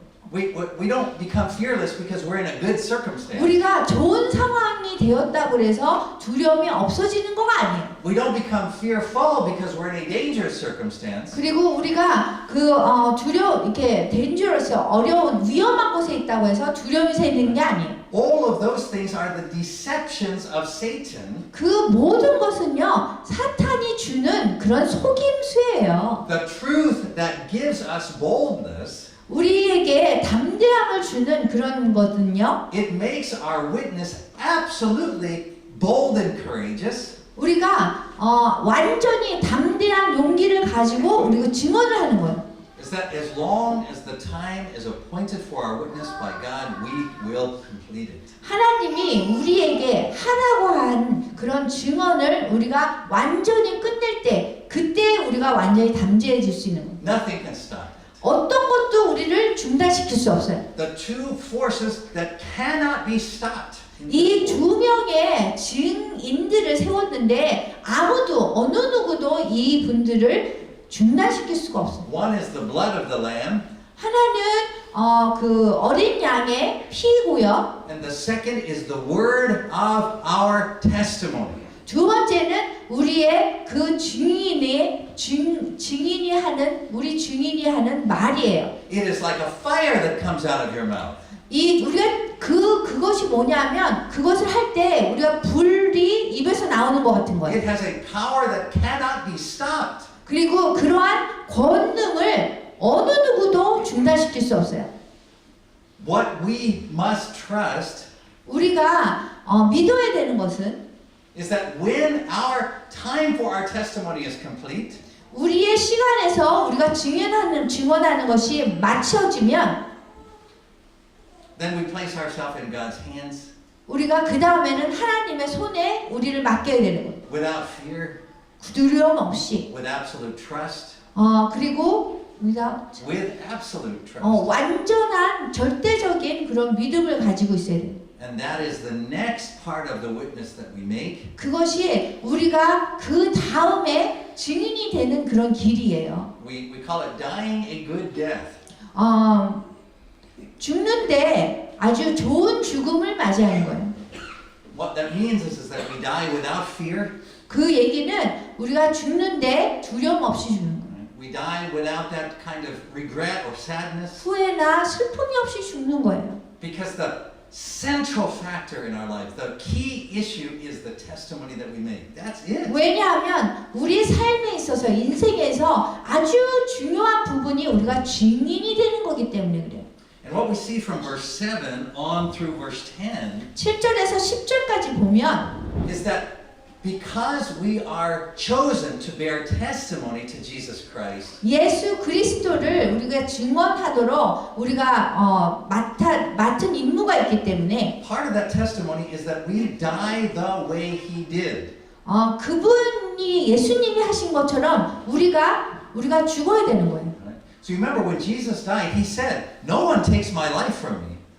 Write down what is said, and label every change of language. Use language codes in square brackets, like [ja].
[en] We don't become fearless because we're in a good circumstance. [ko] 우리가 좋은 상황이 되었다고 해서 두려움이 없어지는 거가 아니에요. [en] We don't become fearful because we're in a dangerous circumstance. [ko] 그리고 우리가 이렇게 dangerous, 어려운 위험한 곳에 있다고 해서 두려움이 생기는 게 아니에요. [en] All of those things are the deceptions of Satan. [ko] 그 모든 것은요 사탄이 주는 그런 속임수예요. [en] The truth that gives us boldness. [ko] 우리에게 담대함을 주는 그런 거든요. [en] It makes our witness absolutely bold and courageous. [ko] 우리가 완전히 담대한 용기를 가지고 우리가 증언을 하는 거예요. [en] Is that as long as the time is appointed for our witness by God, we will complete it. [ko] 하나님이 우리에게 하라고 한 그런 증언을 우리가 완전히 끝낼 때 그때 우리가 완전히 담대해질 수 있는 거예요. [en] Nothing can stop it. [ko] 어떤 것도 우리를 중단시킬 수 없어요. [en] The two forces that cannot be stopped. [ko] 이 두 명의 증인들을 세웠는데 아무도 어느 누구도 이 분들을 중단시킬 수가 없어요. [en] One is the blood of the Lamb. [ko] 하나는 그 어린 양의 피고요. [en] And the second is the word of our testimony. [ko] 두 번째는 우리의 그 증인이 하는 우리 증인이 하는 말이에요. [en] It is like a fire that comes out of your mouth. [ko] 우리가 그것이 뭐냐면 그것을 할 때 우리가 불이 입에서 나오는 것 같은 거예요. [en] It has a power that cannot be stopped. [ko] 그리고 그러한 권능을 어느 누구도 중단시킬 수 없어요. [en] What we must trust [ko] 우리가 믿어야 되는 것은 [en] is that when our time for our testimony is complete, [ko] 우리의 시간에서 우리가 증언하는 것이 마쳐지면 [en] then we place ourselves in God's hands [ko] 우리가 그 다음에는 하나님의 손에 우리를 맡겨야 되는 거예요. [en] without fear, [ko] 두려움 없이. [en] with absolute trust, [ko] 그리고 우리가 [en] with absolute trust. [ko] 완전한 절대적인 그런 믿음을 가지고 있어야 돼요. [en] And that is the next part of the witness that we make. [ko] 그것이 우리가 그 다음에 증인이 되는 그런 길이에요. [en] We call it dying a good death. [ko] 죽는데 아주 좋은 죽음을 맞이하는 거예요. [en] What that means is that we die without fear. [ko] 그 얘기는 우리가 죽는데 두려움 없이 죽는 거예요. [en] We die without that kind of regret or sadness. [ko] 후회나 슬픔이 없이 죽는 거예요. [en] Because the central factor in our life, the key issue is the testimony that we make. That's it. [ko] 왜냐하면 우리 삶에 있어서 인생에서 아주 중요한 부분이 우리가 증인이 되는 거기 때문에 그래요. [en] And what we see from verse 7 on through verse 10 [ko] 7절에서 10절까지 보면 [en] is that because we are chosen to bear testimony to Jesus Christ, [ko] 예수 그리스도를 우리가 증언하도록 우리가 맡은 임무가 있기 때문에 [en] part of that testimony is that we die the way He did. [ko] 그분이 예수님이 하신 것처럼 우리가 죽어야 되는 거예요. [en] So you remember when Jesus died, He said, "No one takes my life from me."